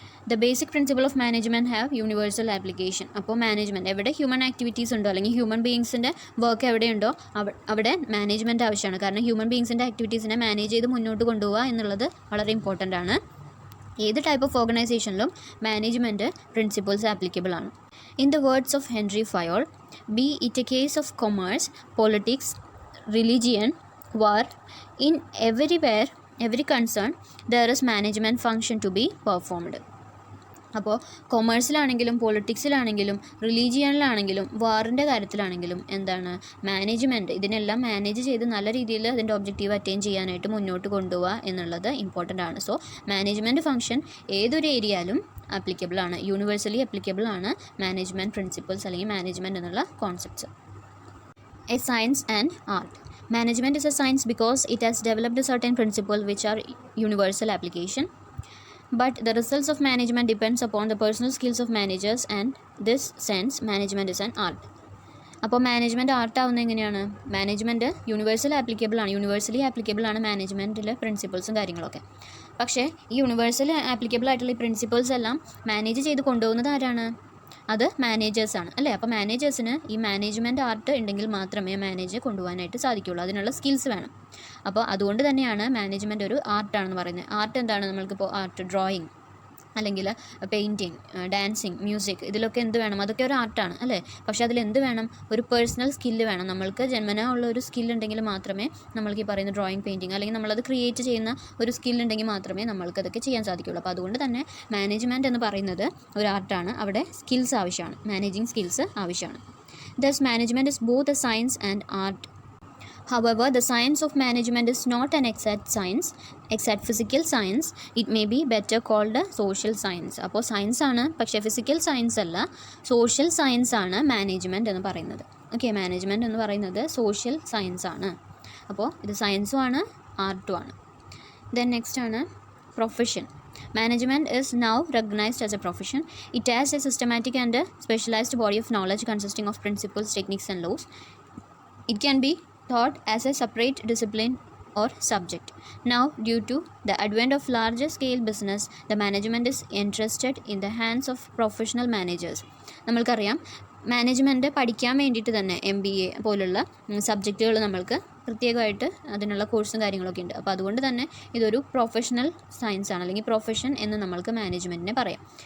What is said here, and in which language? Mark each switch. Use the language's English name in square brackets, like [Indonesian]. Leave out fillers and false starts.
[English] The basic principle of management have universal application. [Malayalam] അപ്പോൾ management എവിടെ human activities ഉണ്ടോ അല്ലെങ്കിൽ ഹ്യൂമൻ ബീയിങ്സിൻ്റെ വർക്ക് എവിടെയുണ്ടോ അവിടെ മാനേജ്മെൻറ്റ് ആവശ്യമാണ്. കാരണം ഹ്യൂമൻ ബീയിങ്സിൻ്റെ ആക്ടിവിറ്റീസിനെ മാനേജ് ചെയ്ത് മുന്നോട്ട് കൊണ്ടുപോകുക എന്നുള്ളത് വളരെ ഇമ്പോർട്ടൻ്റ് ആണ്. ഏത് type of ഓർഗനൈസേഷനിലും management principles applicable ആണ്. [English] In the words of Henry Fayol, be it a case of commerce, politics, religion, war, in every concern, there is management function to be performed. [Malayalam] അപ്പോൾ കൊമേഴ്സിലാണെങ്കിലും പൊളിറ്റിക്സിലാണെങ്കിലും റിലീജിയനിലാണെങ്കിലും വാറിൻ്റെ കാര്യത്തിലാണെങ്കിലും എന്താണ് management ഇതിനെല്ലാം manage ചെയ്ത് നല്ല രീതിയിൽ അതിൻ്റെ objective attain ചെയ്യാനായിട്ട് മുന്നോട്ട് കൊണ്ടുപോവുക എന്നുള്ളത് ഇമ്പോർട്ടൻ്റ് ആണ്. സോ മാനേജ്മെൻറ്റ് ഫംഗ്ഷൻ ഏതൊരു ഏരിയയിലും ആപ്ലിക്കബിൾ ആണ്, യൂണിവേഴ്സലി ആപ്ലിക്കബിൾ ആണ് മാനേജ്മെൻറ്റ് പ്രിൻസിപ്പിൾസ് അല്ലെങ്കിൽ മാനേജ്മെൻറ്റ് എന്നുള്ള concepts. [English] A science and art. Management is a science because it has developed a certain principle which are universal application. But the results of management depends upon the personal skills of managers, and this sense management is an art. [Malayalam] അപ്പോൾ management ആർട്ടാവുന്നത് എങ്ങനെയാണ്? Management universally applicable ആണ് മാനേജ്മെൻറ്റിലെ പ്രിൻസിപ്പിൾസും കാര്യങ്ങളൊക്കെ. പക്ഷേ ഈ universally applicable ആയിട്ടുള്ള ഈ principles എല്ലാം manage ചെയ്ത് കൊണ്ടുപോകുന്നത് ആരാണ്? അത് മാനേജേഴ്സാണ് അല്ലേ. അപ്പോൾ മാനേജേഴ്സിന് ഈ മാനേജ്മെൻറ്റ് ആർട്ട് ഉണ്ടെങ്കിൽ മാത്രമേ മാനേജ് കൊണ്ടുപോകാനായിട്ട് സാധിക്കുകയുള്ളൂ. അതിനുള്ള സ്കിൽസ് വേണം. അപ്പോൾ അതുകൊണ്ട് തന്നെയാണ് മാനേജ്മെൻറ്റ് ഒരു ആർട്ടാണെന്ന് പറയുന്നത്. ആർട്ട് എന്താണ്? നമ്മൾക്കിപ്പോൾ ആർട്ട് ഡ്രോയിങ് അല്ലെങ്കിൽ പെയിൻറ്റിങ്, ഡാൻസിങ്, മ്യൂസിക്, ഇതിലൊക്കെ എന്ത് വേണം? അതൊക്കെ ഒരു ആർട്ടാണ് അല്ലേ. പക്ഷേ അതിലെന്ത് വേണം? ഒരു പേഴ്സണൽ സ്കില്ല് വേണം. നമ്മൾക്ക് ജന്മനാ ഉള്ള ഒരു സ്കില്ലുണ്ടെങ്കിൽ മാത്രമേ നമ്മൾക്ക് ഈ പറയുന്ന ഡ്രോയിങ്, പെയിൻറ്റിങ് അല്ലെങ്കിൽ നമ്മളത് ക്രിയേറ്റ് ചെയ്യുന്ന ഒരു സ്കില്ലുണ്ടെങ്കിൽ മാത്രമേ നമ്മൾക്കതൊക്കെ ചെയ്യാൻ സാധിക്കുകയുള്ളൂ. അപ്പോൾ അതുകൊണ്ട് തന്നെ മാനേജ്മെൻറ്റ് എന്ന് പറയുന്നത് ഒരു ആർട്ടാണ്. അവിടെ സ്കിൽസ് ആവശ്യമാണ്, മാനേജിങ് സ്കിൽസ് ആവശ്യമാണ്. [English] Thus management is both a science and art. However, the science of management is not an exact physical science. It may be better called a social science. [Malayalam] അപ്പോൾ science ആണ്, പക്ഷേ physical science അല്ല, social science ആണ് management എന്ന് പറയുന്നത്. Okay, management എന്ന് പറയുന്നത് social science ആണ്. അപ്പോൾ ഇത് സയൻസും ആണ് ആർട്ടും ആണ്. ദെൻ നെക്സ്റ്റ് ആണ് profession. [English] Management is now recognized as a profession. It has a systematic and a specialized body of knowledge consisting of principles, techniques and laws. It can be thought as a separate discipline or subject. Now, due to the advent of larger scale business, the management is entrusted in the hands of professional managers. [Malayalam] നമ്മൾക്കറിയാം management പഠിക്കാൻ വേണ്ടിയിട്ട് തന്നെ MBA പോലുള്ള സബ്ജക്റ്റുകൾ നമ്മൾക്ക് പ്രത്യേകമായിട്ട് അതിനുള്ള കോഴ്സും കാര്യങ്ങളൊക്കെ ഉണ്ട്. അപ്പോൾ അതുകൊണ്ട് തന്നെ ഇതൊരു പ്രൊഫഷണൽ സയൻസ് ആണ്, അല്ലെങ്കിൽ പ്രൊഫഷൻ എന്ന് നമ്മൾക്ക് മാനേജ്മെൻറ്റിനെ പറയാം.